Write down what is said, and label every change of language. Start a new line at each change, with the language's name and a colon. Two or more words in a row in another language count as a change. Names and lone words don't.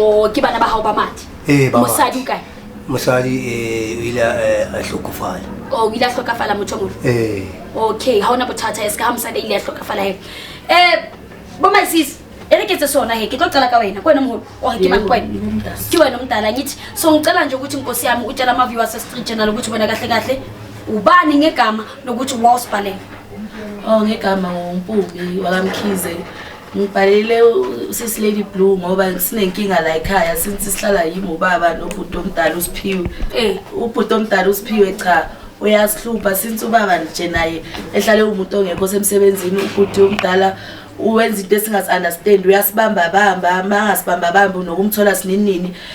Southern Sotho: o ke bana ba hao ba mati ba mosadi kae mosadi ile a hlokofala o ile a hlokafala motho moholo okay ha ona bothata eska ha mosadi ile a hlokafala he bo masisi ere ketse sona he ke tlo qala ka wena kwena moholo o ke mang kwena ke wena
Zulu: umdala ngithi so ngicela nje ukuthi inkosi yami utshela ama viewers e Street Channel ukuthi wena kahle kahle ubani ngegama nokuthi wasibhalela ngegama uMpubi wakaMkhize ngibhalele usisi Lady Blue ngoba sinenkinga la ekhaya since sihlala yimi ubaba nobhuti omdala uSiphiwe ubhuti omdala uSiphiwe cha uyasihlupha since ubaba nje naye ehlale umuntu ongekho semsebenzini ubhuti omdala uwenza into esingazi understand uyasibamba bamba mangasibamba bamba nokumthola sininini